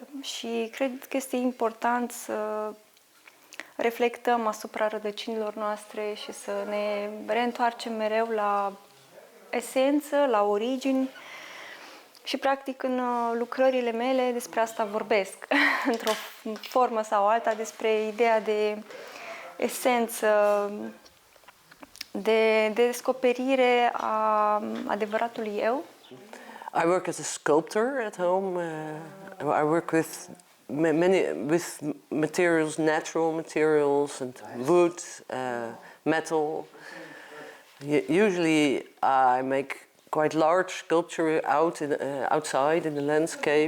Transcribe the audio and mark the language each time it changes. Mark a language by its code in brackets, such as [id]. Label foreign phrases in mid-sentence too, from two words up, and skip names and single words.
[ro] Și cred că este important să reflectăm asupra rădăcinilor noastre și să ne reîntoarcem mereu la esență, la origini. Și, practic, în lucrările mele despre asta vorbesc, într-o formă sau alta, despre ideea de esență, de descoperire a adevăratului eu. [en] I work as a sculptor at home. I work with materials, natural materials, and wood, metal. Usually, I make quite large sculpture outside in the landscape.